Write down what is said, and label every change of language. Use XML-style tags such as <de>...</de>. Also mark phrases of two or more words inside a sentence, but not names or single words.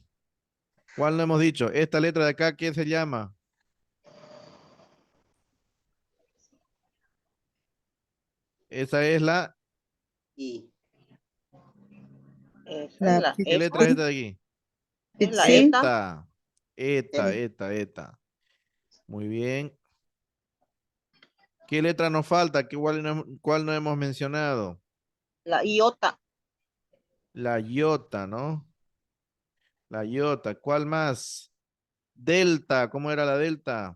<es>¿Cuál no hemos dicho? Esta letra de acá, ¿qué se llama? Esa es la. Y Esa es La la ¿Qué letra es eta. esta de aquí? Es la pizzi, eta. Eta. Eta, el, eta, eta. Muy bien. ¿Qué letra nos falta? ¿Cuál no hemos mencionado? La iota. La iota, ¿no? La iota. ¿Cuál más? Delta. ¿Cómo era la delta?</es>